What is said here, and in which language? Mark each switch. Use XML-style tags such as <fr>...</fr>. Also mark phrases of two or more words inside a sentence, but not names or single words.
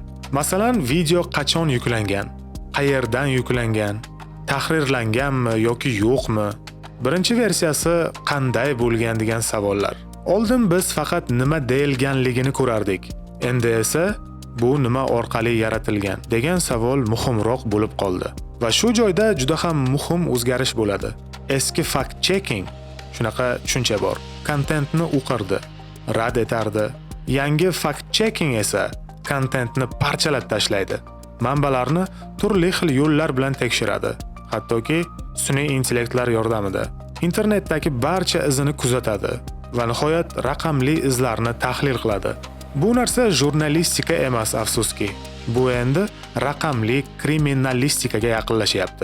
<uz>Masalan, video qachon yuklangan, qayerdan yuklangan, tahrirlanganmi yoki yo'qmi, birinchi versiyasi qanday bo'lgan degan savollar. Oldin biz faqat nima deyilganligini ko'rardik. Endi esa bu nima orqali yaratilgan degan savol muhimroq bo'lib qoldi. Va shu joyda juda ham muhim o'zgarish bo'ladi. Eski</uz> <en>fact checking</en> <uz>shunaqa tushuncha bor. Kontentni o'qirdi, rad etardi. Yangi</uz> <en>fact checking</en> <uz>esa kontentni parchalab tashlaydi. Manbalarni turli xil yo'llar bilan tekshiradi. Hattoki sun'iy intellektlar yordamida internetdagi barcha izini kuzatadi va nihoyat raqamli izlarni tahlil qiladi. Bu narsa jurnalistika emas, afsuski. Bu endi raqamli kriminalistikaga yaqinlashyapti.</uz>